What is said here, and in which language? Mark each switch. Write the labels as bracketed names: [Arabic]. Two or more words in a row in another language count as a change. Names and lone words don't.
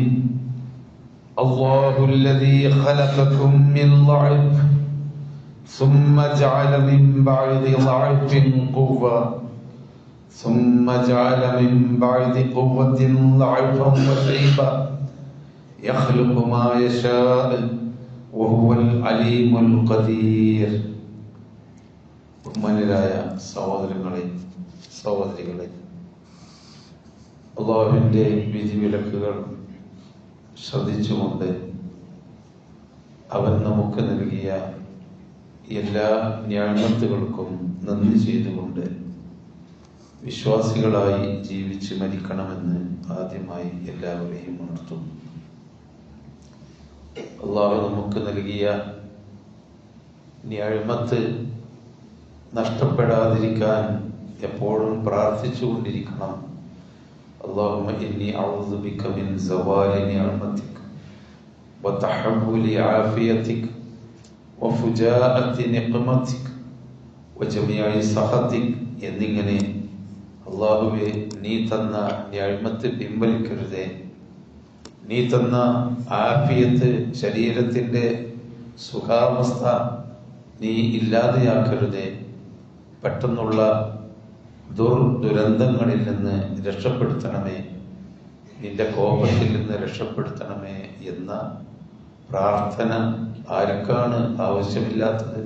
[Arabic] الله الذي خلقكم من ضعف ثم جعل من بعد ضعف قوة ثم جعل من بعد قوة ضعفا وشيبا يخلق ما يشاء وهو العليم القدير. [Malayalam] ബഹുമാന്യരായ സഹോദരങ്ങളെ സഹോദരികളെ, അല്ലാഹുവിൻ്റെ വിധിവിലക്കുകൾ ശ്രദ്ധിച്ചുകൊണ്ട് അവൻ നമുക്ക് നൽകിയ എല്ലാ നിഅമത്തുകൾക്കും നന്ദി ചെയ്തുകൊണ്ട് വിശ്വാസികളായി ജീവിച്ച് മരിക്കണമെന്ന് ആദ്യമായി എല്ലാവരെയും ഉണർത്തുന്നു. അല്ലാഹു നമുക്ക് നൽകിയ നിഅമത്ത് നഷ്ടപ്പെടാതിരിക്കാൻ എപ്പോഴും പ്രാർത്ഥിച്ചുകൊണ്ടിരിക്കണം. [Arabic] اللهم إني أعوذ بك من زوال نعمتك وتحول عافيتك وفجاءة نقمتك وجميع سخطك [Malayalam] എന്നിങ്ങനെ അല്ലാഹുവേ, നീ തന്ന നിഅമത്ത് പിൻവലിക്കരുതേ, നീ തന്ന ആഫിയത്ത്, ശരീരത്തിന്റെ സുഖാവസ്ഥ നീ ഇല്ലാതെയാക്കരുതേ, പെട്ടെന്നുള്ള ദുരന്തങ്ങളിൽ നിന്ന് രക്ഷപ്പെടുത്തണമേ, നിന്റെ കോപത്തിൽ നിന്ന് രക്ഷപ്പെടുത്തണമേ എന്ന പ്രാർത്ഥന ആർക്കാണ് ആവശ്യമില്ലാത്തത്?